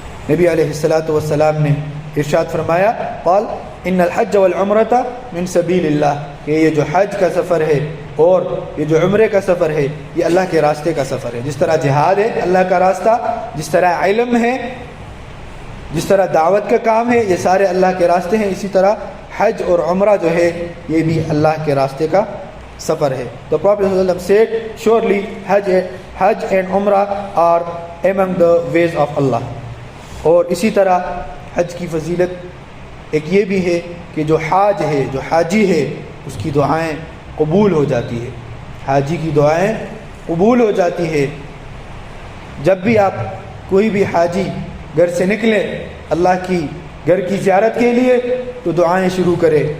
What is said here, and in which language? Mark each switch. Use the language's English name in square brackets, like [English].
[Urdu] نبی علیہ الصلاۃ والسلام نے ارشاد فرمایا [Arabic] قال ان الحج والعمرۃ من سبیل اللہ، [Urdu] کہ یہ جو حج کا سفر ہے اور یہ جو عمرے کا سفر ہے یہ اللہ کے راستے کا سفر ہے. جس طرح جہاد ہے اللہ کا راستہ، جس طرح علم ہے، جس طرح دعوت کا کام ہے، یہ سارے اللہ کے راستے ہیں، اسی طرح حج اور عمرہ جو ہے یہ بھی اللہ کے راستے کا سفر ہے. [English] تو Prophet صلی اللہ علیہ وسلم said surely Hajj and Umrah are among the ways of Allah. [Urdu] اور اسی طرح حج کی فضیلت ایک یہ بھی ہے کہ جو حاج ہے، جو حاجی ہے، اس کی دعائیں قبول ہو جاتی ہے. حاجی کی دعائیں قبول ہو جاتی ہے. جب بھی آپ کوئی بھی حاجی گھر سے نکلے اللہ کی گھر کی زیارت کے لیے تو دعائیں شروع کرے.